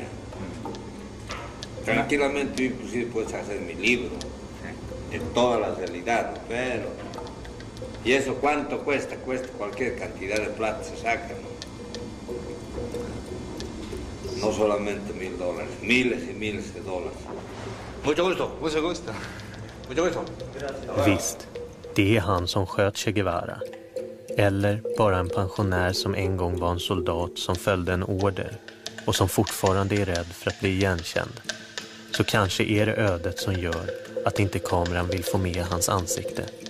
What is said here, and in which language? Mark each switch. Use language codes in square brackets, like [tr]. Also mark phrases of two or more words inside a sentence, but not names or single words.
[es] Tranquilamente yo inclusive puedo hacer mi libro de toda la realidad, pero... ¿Y eso cuánto cuesta? Cuesta cualquier cantidad de plata, se saca, ¿no? No solamente $1,000, miles y miles de dólares. Mucho gusto, mucho gusto. Mucho gusto. [sv] Visst, det är han som sköt Che Guevara. Eller bara en pensionär som en gång var en soldat som följde en order och som fortfarande är rädd för att bli igenkänd. Så kanske är det ödet som gör att inte kameran vill få med hans ansikte.